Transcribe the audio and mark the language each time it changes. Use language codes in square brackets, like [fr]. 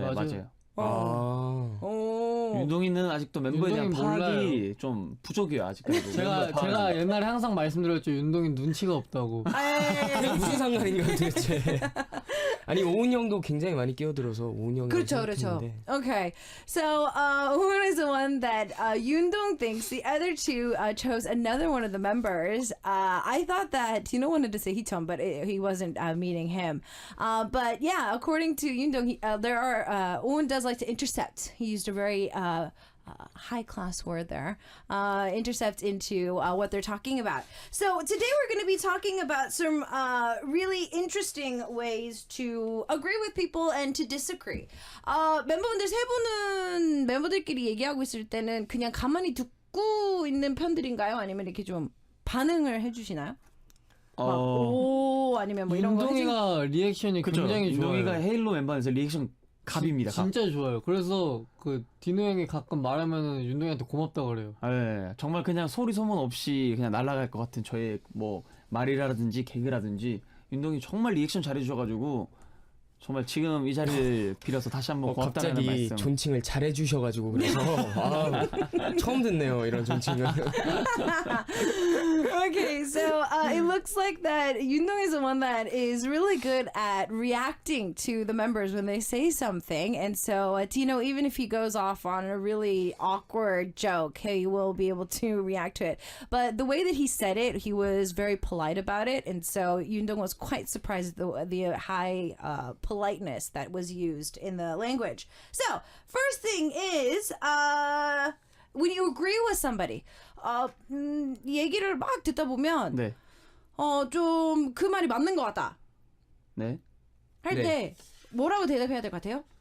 [ko] 네, 맞아요. 아. 오. 윤동이는 아직도 멤버에 대한 윤동이 파악이 좀 부족해요 아직까지. 제가 옛날에 항상 말씀드렸죠. 윤동이 눈치가 없다고. 그게 무슨 상관인가요 도대체? 아니 오은 형도 굉장히 많이 끼어들어서 오은 형이 그렇죠. [en] Okay, so who is the one that 윤동 thinks the other two chose another one of the members? I thought that Tino wanted to say Hichon, but he wasn't meaning him. But yeah, according to 윤동, there are Owen does like to intercept. He used a very high class word there, intercept into what they're talking about. So today we're going to be talking about some really interesting ways to agree with people and to disagree. [ko] 멤버분들 세 분은 멤버들끼리 얘기하고 있을 때는 그냥 가만히 듣고 있는 편들인가요? 아니면 이렇게 좀 반응을 해주시나요? 오 아니면 뭐 이런 거 윤동이가 리액션이 굉장히 좋아요. 윤동이가 헤일로 멤버에서 리액션 갑입니다. 진짜 좋아요. 그래서 그 디노 형이 가끔 말하면은 윤동이한테 고맙다 그래요. 네, 정말 그냥 소리 소문 없이 그냥 날아갈 것 같은 저의 뭐 말이라든지 개그라든지 윤동이 정말 리액션 잘해주셔가지고 정말 지금 이 자리를 빌어서 다시 한번 고맙다는 갑자기 말씀. 존칭을 잘해주셔가지고 그래서 처음 듣네요 이런 존칭을. [en] Okay, so it looks like that Yundong is the one that is really good at reacting to the members when they say something. And so Tino, even if he goes off on a really awkward joke, he will be able to react to it. But the way that he said it, he was very polite about it. And so Yundong was quite surprised at the high politeness that was used in the language. So first thing is, when you agree with somebody, [ko] 얘기를 막 듣다 보면, 네, 좀 그 말이 맞는 것 같다. 네. 할 때 뭐라고 대답해야 될 것 같아요?